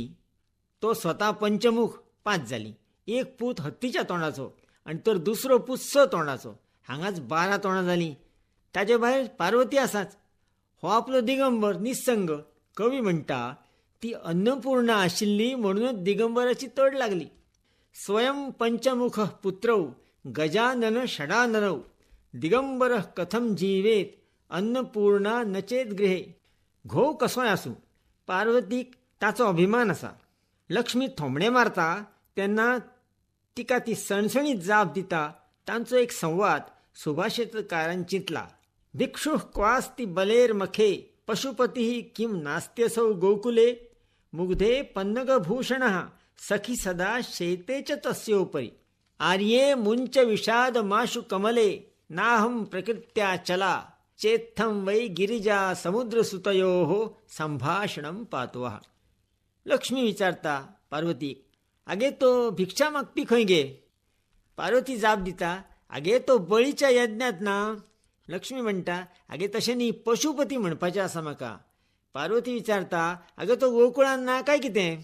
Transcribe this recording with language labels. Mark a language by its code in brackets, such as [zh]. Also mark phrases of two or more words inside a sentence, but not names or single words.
[kok] तो स्वता पंचमुख 5 जालीं. एक पूत हत्तीच्या तोंडाचो आनी तर दुसरो पूत 6 तोंडाचो. हांगाच 12 तोंडां जालीं. ताचे भायर पार्वती आसाच. हो आपलो दिगंबर निसंग. कवी म्हणटा, ती अन्नपूर्णा आशिल्ली म्हणूनच दिगंबराची तड लागली. [sa] स्वयं पंचमुख पुत्रौ गजानन षडाननौ दिगंबर कथम जीवेत अन्नपूर्णा नचेत गृहे. [kok] घोव कसोय आसूं, पार्वतीक ताचो अभिमान आसा. लक्ष्मी थोमणे मारता तेन्ना तिका ती सणसणीत जाप दिता. तांचो एक संवाद सुभाषितकारान चिंतला. [sa] भिक्षुः क्वास्ति बलेर मखे पशुपतिः किं नास्त्यसौ गोकुले मुग्धे पन्नगभूषणः सखी सदा शेते च तस्योपरि आर्ये मुंच विषाद माशु कमले नाहं प्रकृत्या चला चेत्थं वै गिरिजा समुद्रसुतयोः संभाषणं पातवः. [kok] लक्ष्मी विचारता पार्वतीक, आगे तो भिक्षा मागपी खंय गे? पार्वती जाप दिता, आगे तो बळीच्या यज्ञात ना. लक्ष्मी म्हणटा, आगे तशें न्ही, पशुपती म्हणपाचें आसा म्हाका. पार्वती विचारता, आगे तो गोकुळान ना काय कितें?